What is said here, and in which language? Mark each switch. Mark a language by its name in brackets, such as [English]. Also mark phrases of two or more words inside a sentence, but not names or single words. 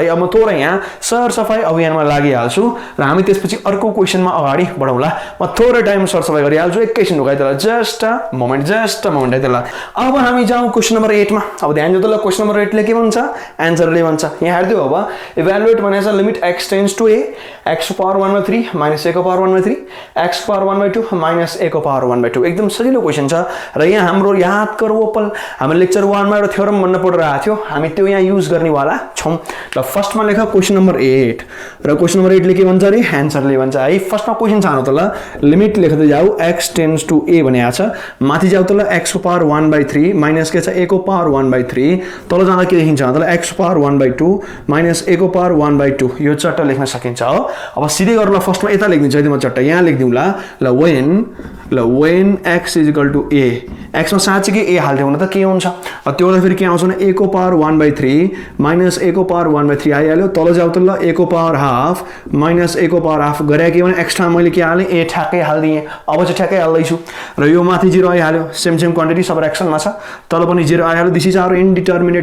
[Nepali] अब म थोरै यहाँ सरसफाई अभियानमा लागिहाल्छु र हामी त्यसपछि अर्को क्वेसनमा अगाडि बढौँला। म थोरै टाइम सरसफाई गरिहाल्छु, एकैछिन ढुकाइदेला, [English] just a moment [Nepali] है त्यसलाई। अब हामी जाउँ [English] question number 8 [Nepali] मा। अब ध्यान दिउ त ल, [English] question number 8 [Nepali] ले के भन्छ, एन्सरले भन्छ, यहाँ हेर्दिउ। अब इभ्यालुएट भनेको छ [English] limit x tends to a, [Nepali] x को पावर 1/3 - a को पावर 1/3, x को पावर 1/2 - a को पावर 1/2। एकदम सजिलो क्वेसन छ र यहाँ हाम्रो याद गरौ पल, हामी लेक्चर 1 मा एउटा थ्योरम भन्न पडिरहेको थियो, हामी त्यो यहाँ युज गर्नेवाला छौं। ल फर्स्टमा लेख [English] question number 8 [Nepali] र [English] question number 8 [Nepali] ले के भन्छ रे, एन्सरले भन्छ है। फर्स्टमा क्वेसन छ त ल, लिमिट लेख्दै जाऊ, [English] x tends to a [Nepali] भनेको छ, माथि जाऊ त ल x को पावर 1/3 माइनस के छ a को पावर 1/3, तल जाँदा के लेखिन्छ त ल x को पावर 1/2 - a को पावर 1/2, यो चट्टा लेख्न सकिन्छ हो। अब सिधै गर्नुला, फर्स्टमा यता लेखिदिन्छु है, म चट्टा यहाँ लेखिदिउँला ल, [English] when x = a, [Nepali] x मा साँच्चै a हाल्दियो भने त के हुन्छ, त्यो बेला फेरि के आउँछ भने a को पावर 1/3 - a को पावर 1/3 आइहाल्यो। तल जाऊ त ल a को पावर हाफ - a को पावर हाफ गरे के भने एक्स्ट्रा मैले के हालेँ, a ठ्याक्कै हाल्दिएँ। अब चाहिँ ठ्याक्कै हाल्दैछु र यो माथि 0 आइहाल्यो, [English] same quantity [Nepali] सब एक्सनमा छ, तल पनि 0 आइहाल्यो।